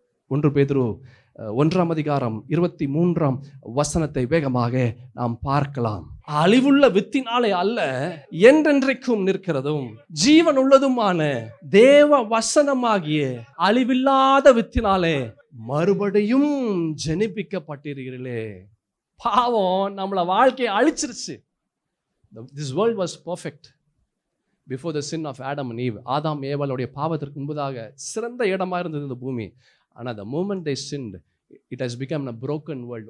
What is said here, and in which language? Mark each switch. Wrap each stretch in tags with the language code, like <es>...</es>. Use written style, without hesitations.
<ta>1 பேதுரு 1ஆம் அதிகாரம் 23ஆம் வசனத்தை வேகமாக நாம் பார்க்கலாம். அழிவுள்ள வித்தினாலே அல்ல, என்றென்றைக்கும் நிற்கிறதும் ஜீவன் உள்ளதுமான தேவ வசனமாகிய அழிவில்லாத வித்தினாலே மறுபடியும் ஜெனிப்பிக்கப்பட்டீர்களே. பாவம் நம்மள வாழ்க்கையை அழிச்சிருச்சு.</ta> <en>This world was perfect before the sin of Adam and Eve.</en> <ta>ஆதாம் ஏவாளுடைய பாவத்திற்கு முன்பதாக சிறந்த இடமா இருந்தது இந்த பூமி. ஆனா</ta> <en>the moment they sinned, it has become a broken world.</en>